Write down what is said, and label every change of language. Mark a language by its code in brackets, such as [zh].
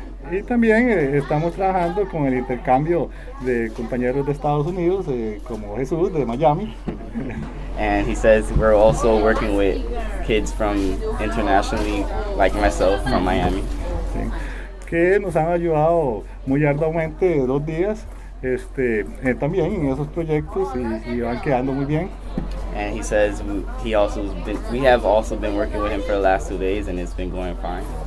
[es] Y también estamos trabajando con el intercambio de compañeros de Estados Unidos, como Jesús de Miami. [en] And he says we're also working with kids from internationally, like myself, from Miami. [es] Sí, que nos han ayudado muy arduamente 2 días también en esos proyectos y van quedando muy bien. [en] And he says we have also been working with him for the last 2 days and it's been going fine.